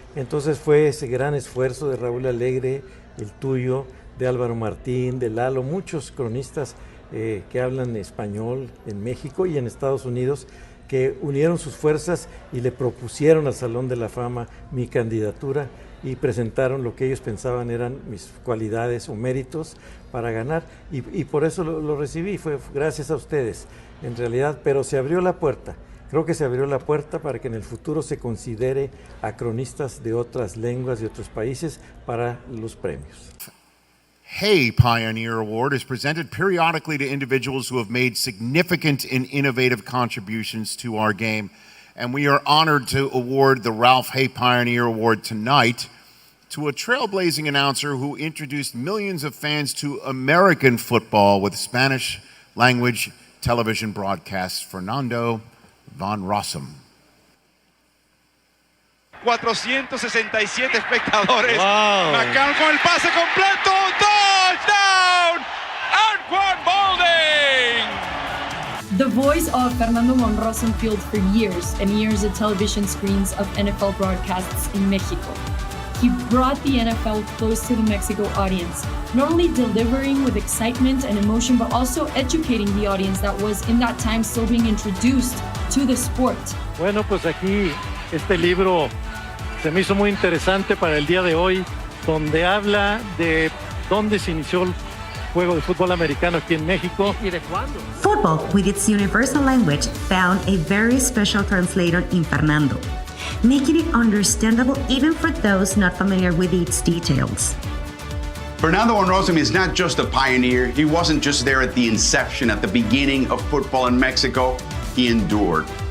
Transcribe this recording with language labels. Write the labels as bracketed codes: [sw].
[es] Entonces fue ese gran esfuerzo de Raúl Alegre, el tuyo, de Álvaro Martín, de Lalo, muchos cronistas que hablan español en México y en Estados Unidos, que unieron sus fuerzas y le propusieron al Salón de la Fama mi candidatura y presentaron lo que ellos pensaban eran mis cualidades o méritos para ganar y por eso lo recibí, fue gracias a ustedes en realidad, pero se abrió la puerta. Creo que se abrió la puerta para que en el futuro se considere a cronistas de otras lenguas, de otros países, para los premios. [en] Hey Pioneer Award is presented periodically to individuals who have made significant and innovative contributions to our game. And we are honored to award the Ralph Hay Pioneer Award tonight to a trailblazing announcer who introduced millions of fans to American football with Spanish language television broadcasts, Fernando von Rossum. [es] 467 espectadores. [en] Wow. [es] McCann con el pase completo. Touchdown! Anquan Balding! [en] The voice of Fernando von Rossum filled for years and years the television screens of NFL broadcasts in Mexico. He brought the NFL close to the Mexico audience, not only delivering with excitement and emotion, but also educating the audience that was in that time still being introduced to the sport. [es] Bueno, pues aquí este libro se me hizo muy interesante para el día de hoy, donde habla de dónde se inició el juego de fútbol americano aquí en México. ¿Y de cuándo? [en] Football, with its universal language, found a very special translator in Fernando, making it understandable even for those not familiar with its details. Fernando von Rossum is not just a pioneer. He wasn't just there at the inception, at the beginning of football in Mexico. He endured.